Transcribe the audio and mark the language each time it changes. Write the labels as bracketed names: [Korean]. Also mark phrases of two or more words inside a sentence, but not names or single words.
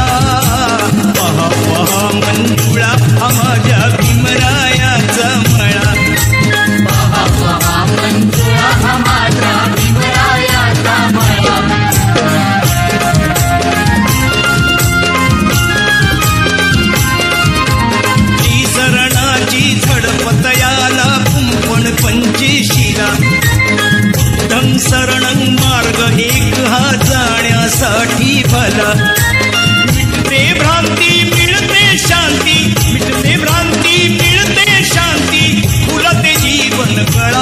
[Marathi] पहा पहा मंजुळा हा माझ्या भीमरायाचा मळा, पहा पहा मंजुळा हा माझ्या भीमरायाचा मळा. ती सरणाची झडपत याला कुंपण पंचेशीला, [Pali] बुद्धं शरणं [Marathi] मार्ग एक हा जाण्यासाठी भला. मिटते भ्रांती मिळते शांती, मिटते भ्रांती मिळते शांती, फुलते जीवन कळा.